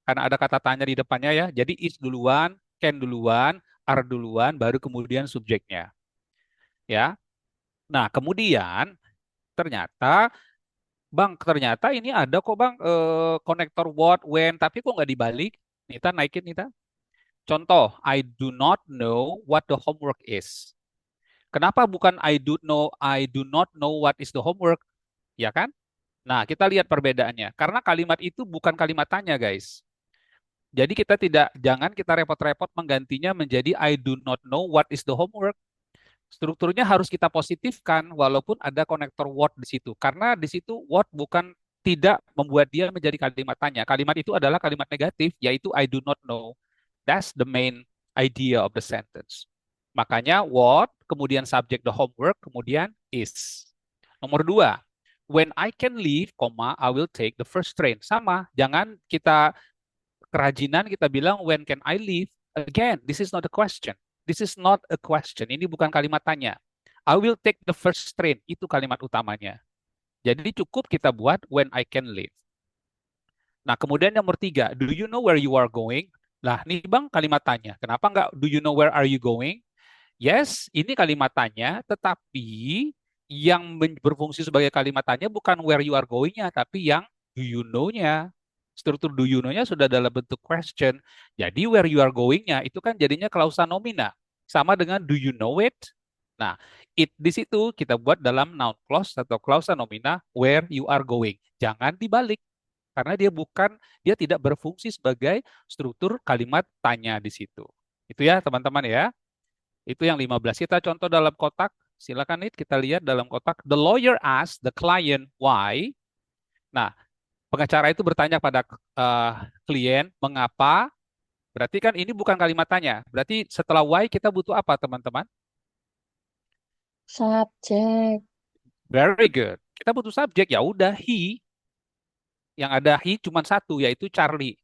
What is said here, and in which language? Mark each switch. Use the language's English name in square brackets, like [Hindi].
[Indonesian] Karena ada kata tanya di depannya ya. Jadi is duluan, can duluan, are duluan, baru kemudian subjeknya. Ya. Nah, kemudian ternyata ternyata ini ada kok Bang konektor what, when, tapi kok nggak dibalik? Nita naikin Nita. [English] Contoh, I do not know what the homework is. [Indonesian] Kenapa bukan [English] I do not know what is the homework? [Indonesian] Ya kan? Nah, kita lihat perbedaannya. Karena kalimat itu bukan kalimat tanya, guys. Jadi jangan kita repot-repot menggantinya menjadi [English] I do not know what is the homework. [Indonesian] Strukturnya harus kita positifkan walaupun ada konektor what di situ. Karena di situ what bukan tidak membuat dia menjadi kalimat tanya. Kalimat itu adalah kalimat negatif, yaitu [English] I do not know. That's the main idea of the sentence. [Indonesian] Makanya what, kemudian subject the homework, kemudian is. Nomor dua, [English] when I can leave, I will take the first train. [Indonesian] Sama, jangan kita kerajinan kita bilang [English] when can I leave? Again, this is not a question. This is not a question. [Indonesian] Ini bukan kalimat tanya. [English] I will take the first train. [Indonesian] Itu kalimat utamanya. Jadi cukup kita buat [English] when I can leave. [Indonesian] Nah, kemudian nomor tiga, [English] do you know where you are going? [Indonesian] Lah, nih Bang kalimat tanya. Kenapa nggak [English] do you know where are you going? [Indonesian] Yes, ini kalimat tanya, tetapi yang berfungsi sebagai kalimat tanya bukan [English] where you are going- [Indonesian] nya, tapi yang [English] do you know- [Indonesian] nya. Struktur do you know-nya sudah dalam bentuk question. Jadi where you are going-nya itu kan jadinya klausa nomina. Sama dengan [English] do you know it? [Indonesian] Nah, it di situ kita buat dalam noun clause atau klausa nomina [English] where you are going. [Indonesian] Jangan dibalik karena dia tidak berfungsi sebagai struktur kalimat tanya di situ. Itu ya, teman-teman ya. Itu yang 15. Kita contoh dalam kotak. Silakan nih kita lihat dalam kotak. [English] The lawyer asked the client why. [Indonesian] Nah, pengacara itu bertanya pada klien mengapa. Berarti kan ini bukan kalimat tanya. Berarti setelah why kita butuh apa, teman-teman? Subjek. [English] Very good. [Indonesian] Kita butuh subjek. Ya udah, he. Yang ada he cuma satu, yaitu Charlie.